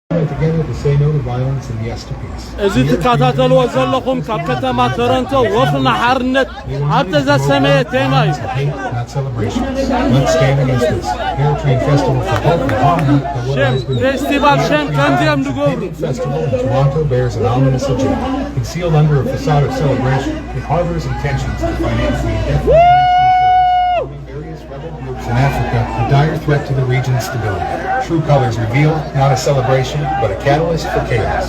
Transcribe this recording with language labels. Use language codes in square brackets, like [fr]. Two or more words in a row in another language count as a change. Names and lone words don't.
[en] together to say no to violence and yes to peace. [ti] እዚህ ተከታተልዎ ዘለኹም ካብ ከተማ ቶሮንቶ ወፍና ሓርነት ኣብ ተዘሰመየ ቴማ እዩ። [en] Not celebrations. Let's stand against this. Eritrean Festival for Hope and Harmony. [ti] ፌስቲቫል ሸም ከምዚኦም ንገብሩ [en] Festival in Toronto bears an ominous agenda. Concealed under a facade of celebration, it harbors intentions to finance the indefinite various rebel groups in Africa, a dire threat to the region's stability. True colors revealed, not a celebration, but a catalyst for chaos.